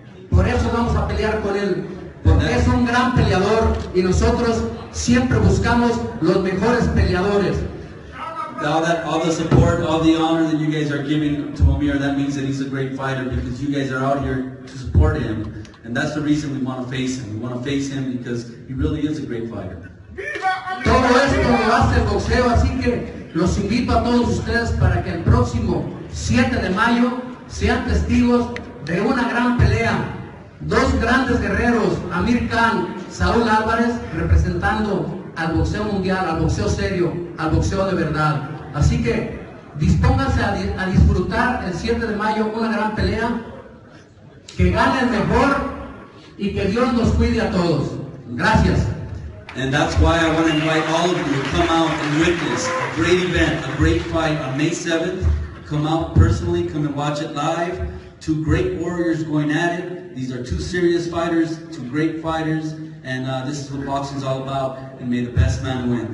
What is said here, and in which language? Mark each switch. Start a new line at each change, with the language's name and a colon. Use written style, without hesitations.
Spanish: Por eso vamos a pelear con él, porque es un gran peleador y nosotros siempre buscamos los mejores peleadores.
English: All the support, all the honor that you guys are giving to Amir, that means that he's a great fighter because you guys are out here to support him. And that's the reason we want to face him. We want to face him because he really is a great fighter.
Spanish: Todo esto lo hace el boxeo, así que los invito a todos ustedes para que el próximo 7 de mayo sean testigos de una gran pelea. Dos grandes guerreros, Amir Khan, Saul Alvarez, representando al boxeo mundial, al boxeo serio, al boxeo de verdad. Así que dispónganse a disfrutar el 7 de mayo una gran pelea, que gane el mejor y que Dios nos cuide a todos. Gracias.
English: And that's why I want to invite all of you to come out and witness a great event, a great fight on May 7th. Come out personally, come and watch it live. Two great warriors going at it. These are two serious fighters, two great fighters, and this is what boxing is all about, and may the best man win.